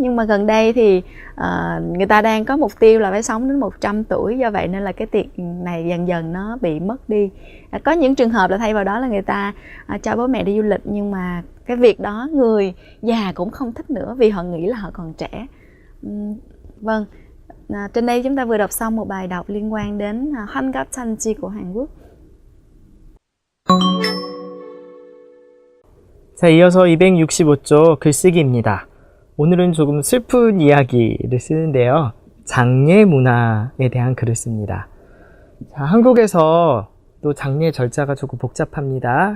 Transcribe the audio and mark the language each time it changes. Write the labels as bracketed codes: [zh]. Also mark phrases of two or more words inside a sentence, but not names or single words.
[vi] Nhưng mà gần đây thì người ta đang có mục tiêu là phải sống đến 100 tuổi, do vậy nên là cái tiệc này dần dần nó bị mất đi. Có những trường hợp là thay vào đó là người ta cho bố mẹ đi du lịch, nhưng mà cái việc đó người già cũng không thích nữa vì họ nghĩ là họ còn trẻ. Vâng, trên đây chúng ta vừa đọc xong một bài đọc liên quan đến [ko] 환갑 잔치 [vi] của Hàn Quốc. [ko] 자, 이어서 265조 글쓰기입니다. 오늘은 조금 슬픈 이야기를 쓰는데요. 장례 문화에 대한 글을 씁니다. 자, 한국에서 또 장례 절차가 조금 복잡합니다.